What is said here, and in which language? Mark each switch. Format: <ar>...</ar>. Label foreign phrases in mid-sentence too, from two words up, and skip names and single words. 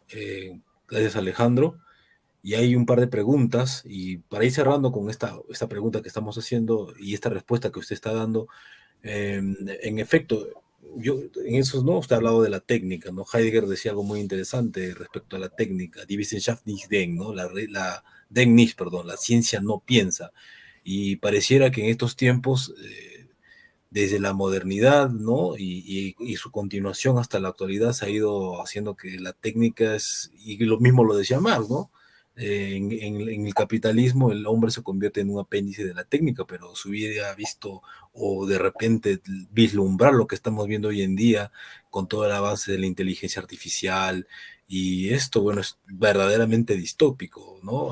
<es>Gracias, Alejandro. Y hay un par de preguntas, y para ir cerrando con esta pregunta que estamos haciendo y esta respuesta que usted está dando, en efecto, en eso, ¿no? Usted ha hablado de la técnica, ¿no? Heidegger decía algo muy interesante respecto a la técnica,</es> <de>Die Wissenschaft nicht denkt, ¿no? Denkt nicht,</de> <es>perdón, la ciencia no piensa. Y pareciera que en estos tiempos, desde la modernidad, ¿no? Y su continuación hasta la actualidad se ha ido haciendo que la técnica es, y lo mismo lo decía Marx, ¿no? En el capitalismo el hombre se convierte en un apéndice de la técnica, pero si hubiera visto o de repente vislumbrar lo que estamos viendo hoy en día con todo el avance de la inteligencia artificial y esto, bueno, es verdaderamente distópico, ¿no?</es>